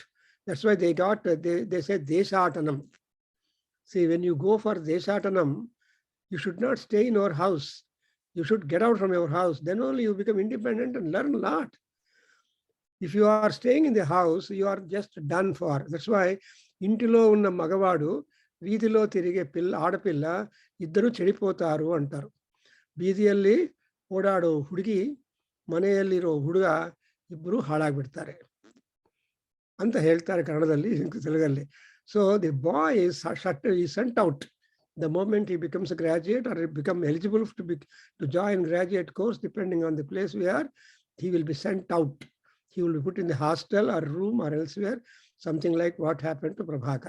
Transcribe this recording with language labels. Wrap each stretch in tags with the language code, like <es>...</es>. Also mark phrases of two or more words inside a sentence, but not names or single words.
<en>That's why they got, they said Deshatanam. See, when you go for Deshatanam, you should not stay in your house. You should get out from your house. Then only you become independent and learn a lot. If you are staying in the house, you are just done for. That's why</en> <te>ఇంటిలో ఉన్న మగవాడు, వీధిలో తిరిగే ఆడపిల్ల, ఇద్దరు చెడిపోతారు అంటారు.</te> <kn>ಬೀದಿಯಲ್ಲಿ ಓಡಾಡೋ ಹುಡುಗಿ ಮನೆಯಲ್ಲಿರೋ ಹುಡುಗ ಇಬ್ಬರು ಹಾಳಾಗ್ಬಿಡ್ತಾರೆ ಅಂತ ಹೇಳ್ತಾರೆ ಕನ್ನಡದಲ್ಲಿ, ತೆಲುಗಲ್ಲಿ.</kn> <en>So the boy is sent out the moment he becomes a graduate or become eligible to join graduate course, depending on the place where he will be sent out. He will be put in the hostel or room or elsewhere, something like what happened to Prabhakar.</en>